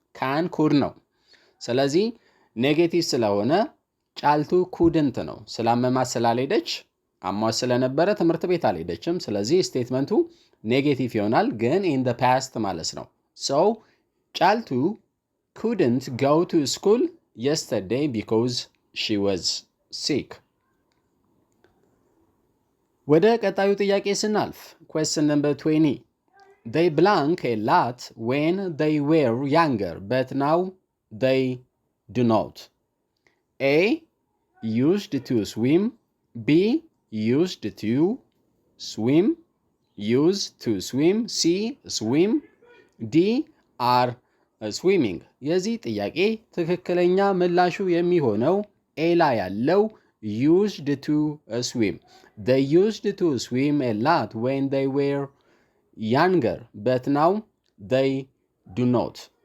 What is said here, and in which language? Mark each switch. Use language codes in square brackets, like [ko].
[am] ካን ኩድ ነው። ስለዚህ ኔጌቲቭ ስለሆነ ጫልቱ ኩድንት ነው። ስላመማት ስላልሄደች አሟት ስለነበረ ትምህርት ቤት አልሄደችም። ስለዚህ ስቴትመንቱ ኔጌቲቭ ይሆናል፣ ግን ኢን ዘ ፓስት ማለት ነው። ሶ ጫልቱ [en] couldn't go to school yesterday because she was sick. [am] ወደ ቀጣዩ ጥያቄ ስናልፍ [en] question number 20. They blank a lot when they were younger, but now they do not. A. Used to swim. B. Used to swim. Used to swim. C. Swim. D. Are swimming. [am] የዚህ ጥያቄ ትክክለኛ ምላሹ የሚሆነው ኤ ላይ ያለው used to swim. [en] They used to swim a lot when they were younger, but now they do not.